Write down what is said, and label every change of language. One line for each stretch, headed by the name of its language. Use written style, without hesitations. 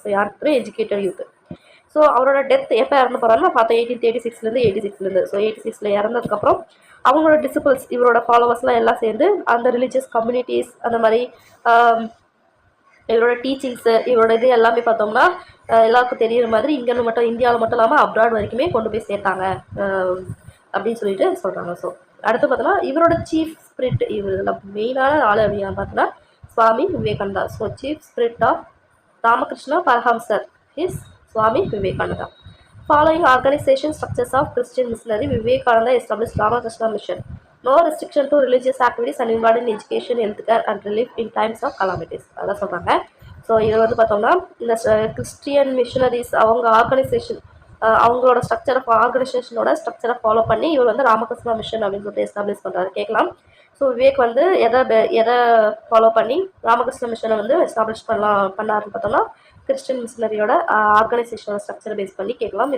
Tamil: So யாருக்கு educated youth. So அவரோட death எப்போ இறந்து போகிறாருன்னா பார்த்தா 1836 ஸோ 86 இறந்ததுக்கப்புறம் அவங்களோட டிசிபிள்ஸ், இவரோட ஃபாலோவர்ஸ்லாம் எல்லாம் சேர்ந்து அந்த ரிலீஜியஸ் கம்யூனிட்டிஸ், அந்த மாதிரி இவரோட டீச்சிங்ஸு, இவரோட இது எல்லாமே பார்த்தோம்னா எல்லாருக்கும் தெரிகிற மாதிரி இங்கேருந்து மட்டும், இந்தியாவில் மட்டும் இல்லாமல் அப்ராட் வரைக்குமே கொண்டு போய் சேர்த்தாங்க அப்படின்னு சொல்லிட்டு சொல்கிறாங்க. ஸோ அடுத்து பார்த்தோன்னா இவரோட சீஃப் ஸ்பிரிட், இவரோட மெயினான ஆள் அப்படின்னு பார்த்தோன்னா Swami Vivekananda.
English: So chief spirit of Ramakrishna பரஹம்சர் is Swami Vivekananda. Following organization structures of Christian missionary, Vivekananda established Ramakrishna Mission. No restriction to religious activities and involved in education, healthcare and relief in times of calamities.
Tamil: அதான் சொல்கிறாங்க. So இது வந்து பார்த்தோம்னா இந்த Christian missionaries அவங்க organisation, அவங்களோட ஆர்கனைசேஷனோட ஸ்ட்ரக்சரை follow பண்ணி இவர் வந்து ராமகிருஷ்ணா மிஷன் அப்படின்னு சொல்லிட்டு எஸ்டாப்ளிஷ் பண்ணுறாரு. கேட்கலாம். ஸோ விவேக் வந்து எதை ஃபாலோ பண்ணி ராமகிருஷ்ண மிஷனை வந்து எஸ்டாப்ளிஷ் பண்ணாருன்னு பார்த்தோம்னா கிறிஸ்டியன் மிஷனரியோட ஆர்கனைசேஷனோட ஸ்ட்ரக்சரை பேஸ் பண்ணி கேட்கலாம்.